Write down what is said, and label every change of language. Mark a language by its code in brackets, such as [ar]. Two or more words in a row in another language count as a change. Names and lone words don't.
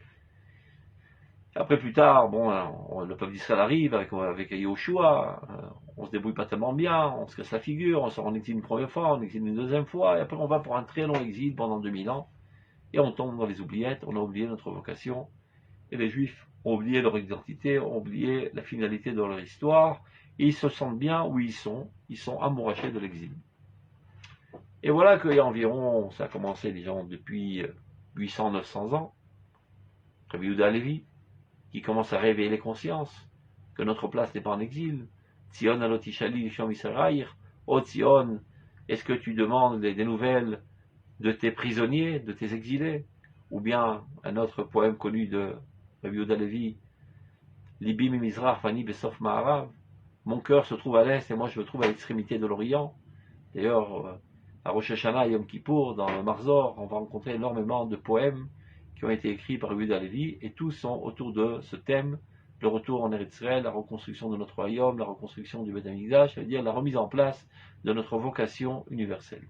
[fr] Après, plus tard, bon, le peuple d'Israël arrive avec Yahushua, on se débrouille pas tellement bien, on se casse la figure, on sort en exil une première fois, on exile une deuxième fois, et après on va pour un très long exil pendant 2000 ans, et on tombe dans les oubliettes, on a oublié notre vocation, et les Juifs ont oublié leur identité, ont oublié la finalité de leur histoire, et ils se sentent bien où ils sont amourachés de l'exil. Et voilà qu'il y a environ, ça a commencé disons depuis 800-900 ans, Rabbi Yehuda Halevi, qui commence à réveiller les consciences, que notre place n'est pas en exil. [he] ציון הלא תשאלי שלום אסירייך, oh ציון, [fr] est-ce que tu demandes des nouvelles de tes prisonniers, de tes exilés? Ou bien un autre poème connu de Rabbi Yehuda Halevi, [he] ליבי במזרח ואני בסוף מערב, [fr] mon cœur se trouve à l'est et moi je me trouve à l'extrémité de l'Orient. D'ailleurs, à Rosh Hashanah et Yom Kippour, dans le Marzor, on va rencontrer énormément de poèmes qui ont été écrits par Rabbi Yehuda Halevi, et tous sont autour de ce thème, le retour en Eretz Israël, la reconstruction de notre royaume, la reconstruction du [he] בית המקדש, [fr] c'est-à-dire la remise en place de notre vocation universelle.